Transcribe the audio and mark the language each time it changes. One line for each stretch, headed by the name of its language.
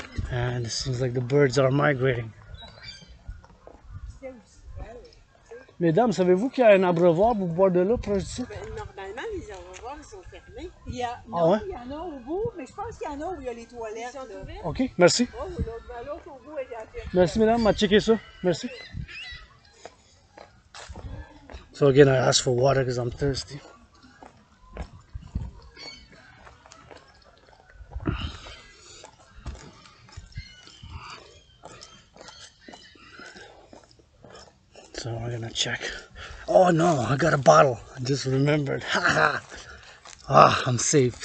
English: And it seems like the birds are migrating.
French: Mesdames, savez-vous qu'il y a un abreuvoir pour boire de l'eau proche d'ici? Normalement, les abreuvoirs sont fermés. Il y a, non, Ah ouais? il y en a au bout, mais je pense qu'il y en a où il y a les toilettes. Ils sont ouverts? Ok, merci. Oh, l'autre au bout est fermé. Merci, mesdames, m'a checké ça. Merci.
English: So again, I asked for water because I'm thirsty. So we're gonna check. Oh no, I got a bottle. I just remembered. Haha. I'm safe.